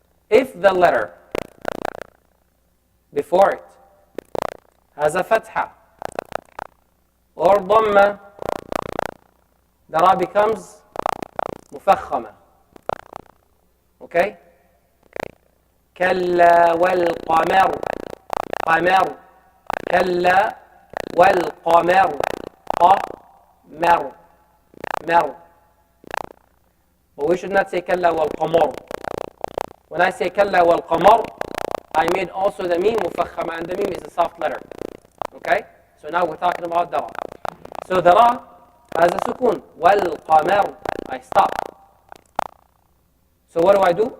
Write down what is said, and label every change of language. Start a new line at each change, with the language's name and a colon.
English: If the letter before it has a fatha or dhamma, the ra becomes mufakhama. Okay?
Arabic: كلا والقمر قمر كلا والقمر قمر مر.
English: But we should not say
Arabic: كلا والقمر.
English: When I say
Arabic: كلا والقمر,
English: I made also the meme mufakhama, and the meme is a soft letter. Okay? So now we're talking about the ra. So the ra has a sukoon. والقمر I stop. So what do?